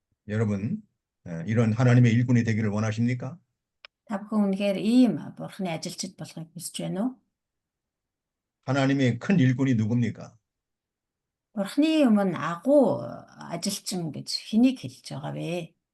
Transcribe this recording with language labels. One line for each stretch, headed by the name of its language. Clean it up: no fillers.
Korean: 여러분, 이런 하나님의 일꾼이 되기를 원하십니까?
Mongolian: Та бүхэн үнэхээр ийм Бурхны ажилчид болохыг хүсэж байна уу?
Korean: 하나님의 큰 일꾼이 누굽니까?
Mongolian: Бурхны өмнө агуу ажилчин гэж хэнийг хэлж байгаа вэ?